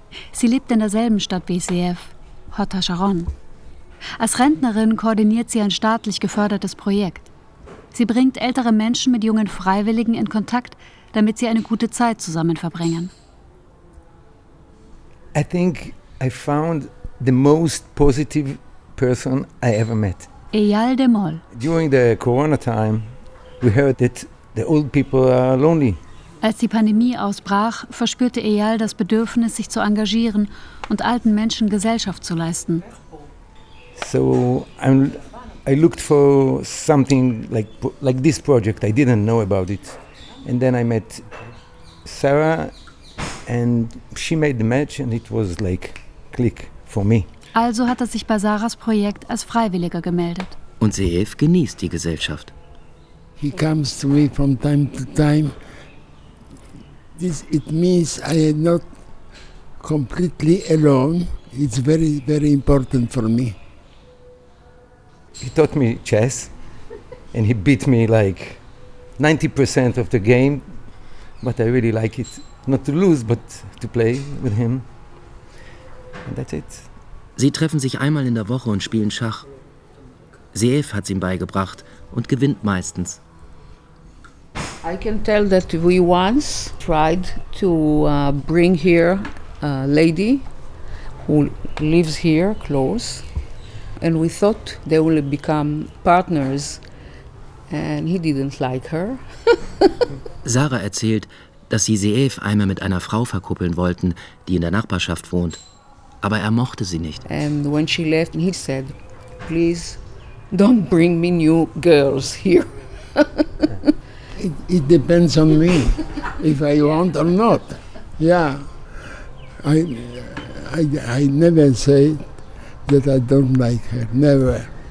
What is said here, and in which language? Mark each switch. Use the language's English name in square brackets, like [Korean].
[German] Sie lebt in derselben Stadt wie Zeev, Hot HaSharon. Als Rentnerin koordiniert sie ein staatlich gefördertes Projekt. Sie bringt ältere Menschen mit jungen Freiwilligen in Kontakt, damit sie eine gute Zeit zusammen verbringen. [English] I think I found the most positive person I ever met. Eyal Demol. During the Corona time, we heard that the old people are lonely. [German] Als die Pandemie ausbrach, verspürte Eyal das Bedürfnis, sich zu engagieren und alten Menschen Gesellschaft zu leisten. [English] So I looked for something like this project. I didn't know about it. And then I met Sarah and she made the match and it was like click for me. [German] Also hat er sich bei Sarahs Projekt als Freiwilliger gemeldet. Und Zeev genießt die Gesellschaft. [English] He comes to me from time to time. This it means I am not completely alone. It's very, very important for me. He taught me chess and he beat me like 90% of the game, but I really like it, not to lose, but to play with him. And that's it. [German] Sie treffen sich einmal in der Woche und spielen Schach. Zeev hat's ihm beigebracht und gewinnt meistens. [English] I can tell that we once tried to bring here a lady who lives here close. And we thought they will become partners, and he didn't like her. [German] Sarah erzählt, dass sie Zeev einmal mit einer Frau verkuppeln wollten, die in der Nachbarschaft wohnt, aber er mochte sie nicht. [English] And when she left, he said, "Please, don't bring me new girls here." It depends on me if I want or not. Yeah, I never say that I don't like her, never.